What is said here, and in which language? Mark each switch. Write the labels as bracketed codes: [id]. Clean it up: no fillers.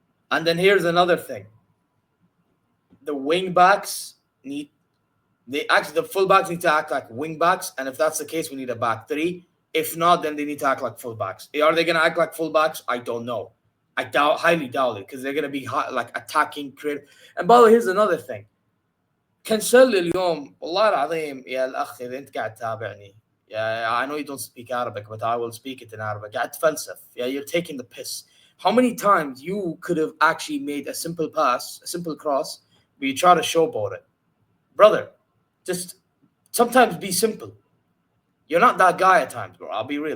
[en] And then here's another thing. The wing backs the fullbacks need to act like wing backs. And if that's the case, we need a back 3. If not, then they need to act like fullbacks. Are they going to act like fullbacks? I don't know. I highly doubt it, because they're going to be like attacking, creative. And by the way, here's another thing. [ar] كنسل اليوم والله العظيم يا الأخ إذا أنت قاعد تتابعني. [en] I know you don't speak Arabic, but I will speak it in Arabic. [ar] قاعد تفلسف. [en] You're taking the piss. How many times you could have actually made a simple pass, a simple cross, but you try to showboat it? Brother, just sometimes be simple. You're not that guy at times, bro. I'll be real.